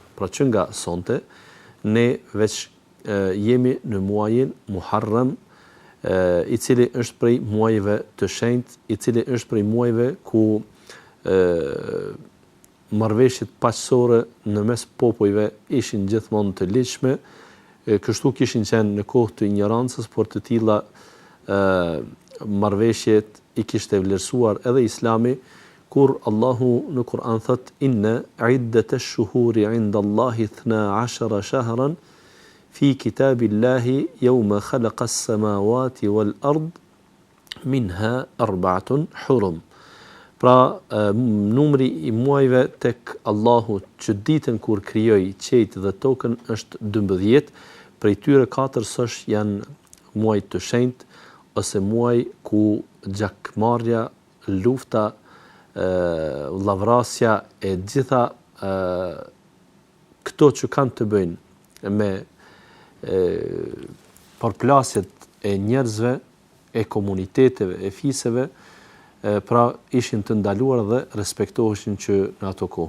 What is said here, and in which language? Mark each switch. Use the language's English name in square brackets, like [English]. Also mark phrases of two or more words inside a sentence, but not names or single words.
[Albanian] Pra që nga sonte ne veç jemi në muajin Muharram, i cili është prej muajve të shenjtë, i cili është prej muajve ku marrëveshjet paqësore në mes popujve ishin gjithmonë të ligjshme. Kështu kishin qenë në kohë të ignorancës, por të tilla marrëveshjet i kishte vlerësuar edhe Islami, kur Allahu në Kur'an thot [Arabic] إن عدة الشهور عند الله 12 شهرا في كتاب الله يوم خلق السماوات والأرض منها 4 حرم. [Albanian] Pra numri i muajve tek Allahu që ditën kur krijoi qejt dhe tokën është 12. Prej tyre 4 sosh janë muaj të shenjtë ose muaj ku gjakmarrja, lufta, llavrasja e gjitha këto që kanë të bëjnë me përplasjet e njerëzve, e komuniteteve, e fiseve, pra ishin të ndaluar dhe respektoheshin që në ato kohë.